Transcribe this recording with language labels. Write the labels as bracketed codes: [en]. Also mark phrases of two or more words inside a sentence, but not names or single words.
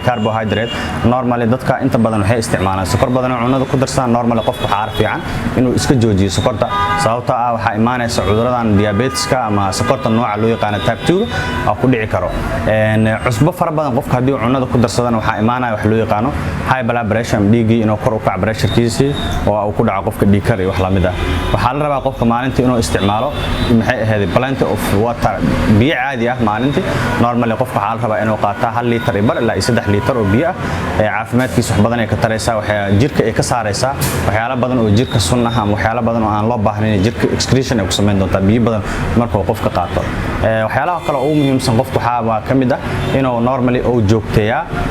[so] carbohydrate normally dadka inta badan waxay isticmaalaan sokor badan oo cunnada ku darsan normally qofku xaar fiican inuu iska joojiyo sokorta sababtoo ah waxa imaanaysa cuduradan diabeteska ama sokorta nooca loo yaqaan type 2 oo ku dhici karo cusbo fara badan qofka hadii uu cunnada ku darsadana waxa imaanaya wax loo yaqaan [en] high blood pressure [so] dhiigii inuu kor u kaco pressure-kiisa oo uu ku dhaco qofka dhiig kar iyo wax la mid ah waxa la rabaa qofka maalintii inuu isticmaalo maxay ahayd [en] plenty of water [so] biyo caadi ah maalintii normally qofka waxa la rabaa inuu qaato 1 litir ilaa 3 litir oo biyo ah caafimaadkiisa wax badan ay ka taraysaa waxa jirka ay ka saaraysaa waxyaalo badan oo jirka sunnaha ama waxyaalo badan oo aan loo baahnayn jirka excretion ay ku sameyn doontaa biyo badan marka qofka qaato waxyaalaha kale oo muhiimsan qofku waxa kamid ah inuu normally oo joogteeyaa